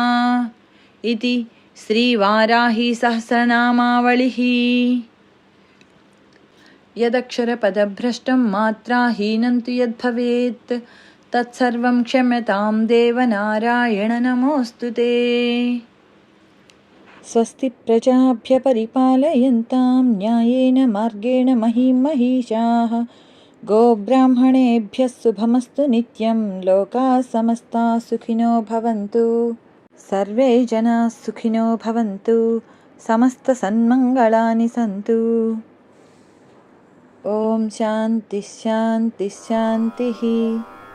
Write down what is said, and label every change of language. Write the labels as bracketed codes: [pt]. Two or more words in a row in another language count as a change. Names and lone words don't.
[sa] ఇతి శ్రీవారాహీ సహస్రనామావళిః. యదక్షరపదభ్రష్టం మాత్రాహీనం తు యద్భవేత్ తత్సర్వం క్షమ్యతాం దేవనారాయణ నమోऽस्तु తే. స్వస్తి ప్రజాభ్య పరిపాలయంతాం న్యాయేన మార్గేణ మహీం మహీషాః. గోబ్రాహ్మణేభ్యः శుభమస్తు నిత్యం. లోకాः సమస్తాः సుఖినో భవంతు. సర్వే జనాः సుఖినో భవంతు. సమస్త సన్మంగళాని సంతు. ఓం శాంతి శాంతి శాంతిః.